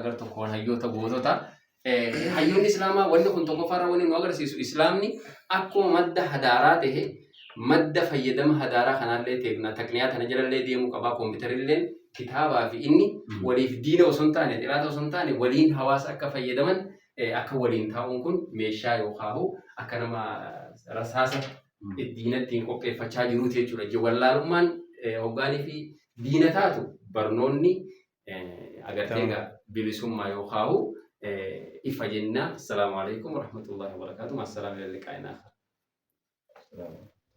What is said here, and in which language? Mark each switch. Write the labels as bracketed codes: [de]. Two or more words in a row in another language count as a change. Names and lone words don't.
[om] gar tokkoon hayyoota gootota hayyoonni islaamaa wanni kun tokkoffaarraa wanni nu agarsiisu islaamni akkuma madda hadaaraa ta'e madda fayyadama hadaaraa kanallee teekna takniyaa kana jalallee deemuu qabaa kompiitarilleen kitaabaa fi inni waliif diina osoo hin taane dhiraata osoo hin taane waliin hawaasa akka fayyadaman akka waliin taa'uun kun meeshaa yookaan akka nama rasaasa diinattiin qopheeffachaa jiruuti jechuudha. Wallaalummaan hoggaanii fi diina taatu barnoonni agartee bilisummaa yookaan إفجنا. [ar] السلام عليكم ورحمة الله وبركاته. مع السلامة إلى اللقاء آخر.